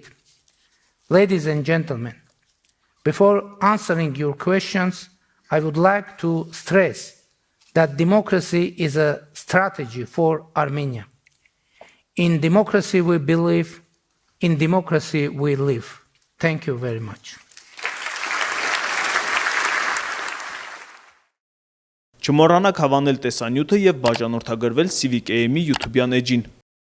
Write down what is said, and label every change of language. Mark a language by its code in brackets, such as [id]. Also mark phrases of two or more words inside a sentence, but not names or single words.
[en] Ladies and gentlemen, before answering your questions, I would like to stress that democracy is a strategy for Armenia. In democracy we believe, in democracy we live. Thank you very much. [hy] Չմոռանաք հավանել տեսանյութը եւ բաժանորդագրվել Civic AM-ի YouTube-յան էջին։